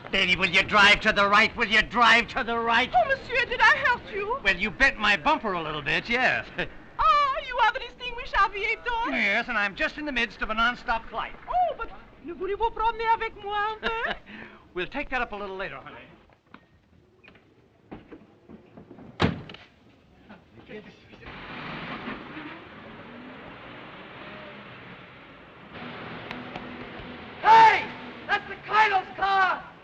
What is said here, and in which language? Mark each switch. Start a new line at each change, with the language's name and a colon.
English: Lady, will you drive to the right? Will you drive to the right? Oh, monsieur, did I hurt you? Well, you bent my bumper a little bit, yes. Ah, you are the distinguished aviator? Yes, and I'm just in the midst of a non-stop flight. Oh, but
French: ne voulez-vous promener avec moi un peu?
English: We'll take that up a little later, honey. Hey! That's the Colonel's car!